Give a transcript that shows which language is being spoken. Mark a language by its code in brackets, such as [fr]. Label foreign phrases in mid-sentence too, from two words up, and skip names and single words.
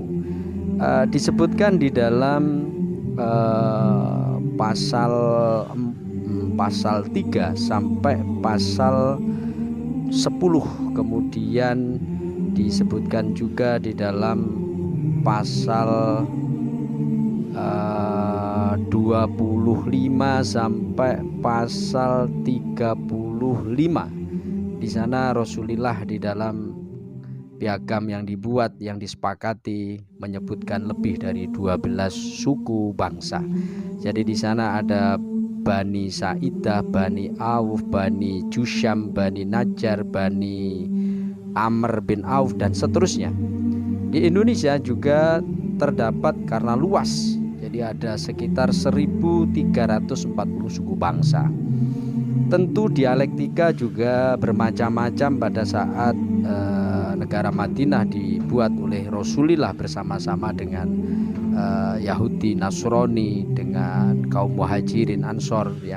[id] Disebutkan di dalam pasal 3 sampai pasal 10, kemudian disebutkan juga di dalam pasal 25 sampai pasal 35. Di sana Rasulullah di dalam piagam yang dibuat, yang disepakati, menyebutkan lebih dari 12 suku bangsa. Jadi di sana ada Bani Sa'idah, Bani Auf, Bani Jusham, Bani Najjar, Bani Amr bin Auf, dan seterusnya. Di Indonesia juga terdapat karena luas, jadi ada sekitar 1340 suku bangsa. Tentu dialektika juga bermacam-macam pada saat negara Madinah dibuat oleh Rasulullah bersama-sama dengan Yahudi, Nasrani, dengan kaum Muhajirin, Ansor, ya.